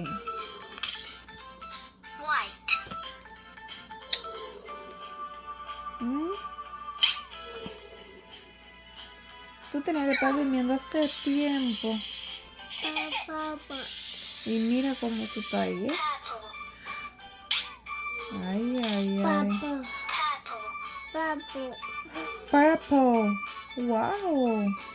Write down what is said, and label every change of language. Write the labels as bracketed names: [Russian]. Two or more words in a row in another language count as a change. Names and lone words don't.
[Spanish] white, ¿Mm? Tú tenías que estar durmiendo hace tiempo. purple, Y mira cómo tú estás ahí, ¿eh? purple, Ay, ay, ay. purple, [English] Purple. Wow.